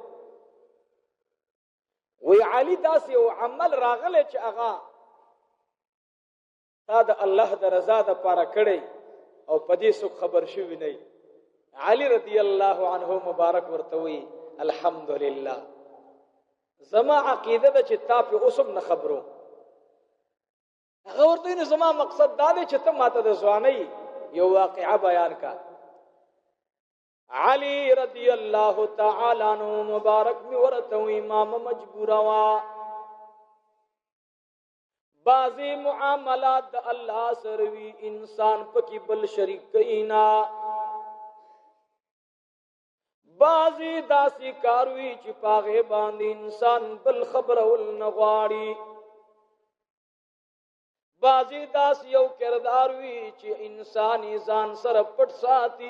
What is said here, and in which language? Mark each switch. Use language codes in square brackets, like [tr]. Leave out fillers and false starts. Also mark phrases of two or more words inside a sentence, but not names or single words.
[ps] وی علی داسې یو عمل راغلی چې هغه تا د الله د رضا دپاره کړی او په دې څوک خبر شوي نه. علي [ar] رضی الله عنه [ps] مبارک ورته وی الحمدلله زما عقیده ده چې تا په اوس هم نه خبرو. هغه ورته وی زما مقصد دا دی چې ته ماته د ځوانۍ یو واقعه بیان کا. علی [ar] رضی اللہ تعالی عنہ [ps] مبارک می ورته امام مجبور وا بعضی معاملات د الله سره وی انسان پکې بل شریک کینا بعضی داسې کار وی چې پاغه باندې انسان بل خبرول نه غواړي بعضی داسې یو کردار وی چې انسان ځان سره پټ ساتي.